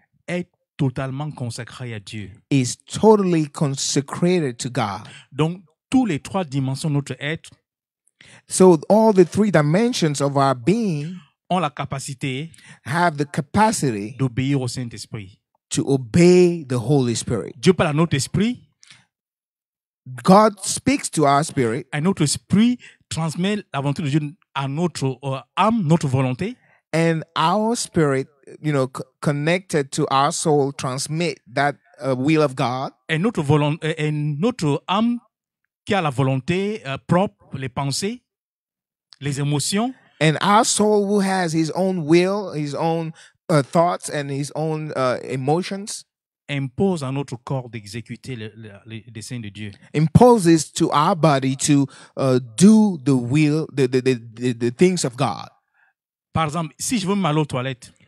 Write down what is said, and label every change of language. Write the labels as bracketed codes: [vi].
[fr] est totalement consacré à Dieu. [en] is totally consecrated to God. [fr] Donc, tous les trois dimensions de notre être [en] So all the three dimensions of our being [fr] ont la capacité [en] have the capacity [fr] d'obéir au Saint-Esprit. [en] to obey the Holy Spirit. [fr] Dieu parle à notre esprit, [en] God speaks to our spirit, [fr] et notre esprit transmet la volonté de Dieu à notre âme, notre volonté. [en] and our spirit, connected to our soul, transmit that will of God. [fr] Et notre âme qui a la volonté propre, les pensées, les émotions, [en] And our soul, who has his own will, his own thoughts, and his own emotions, [fr] impose à notre corps d'exécuter les desseins de Dieu. [en] imposes to our body to do the will, the things of God. [fr] Par exemple, si je veux m'aller aux toilettes,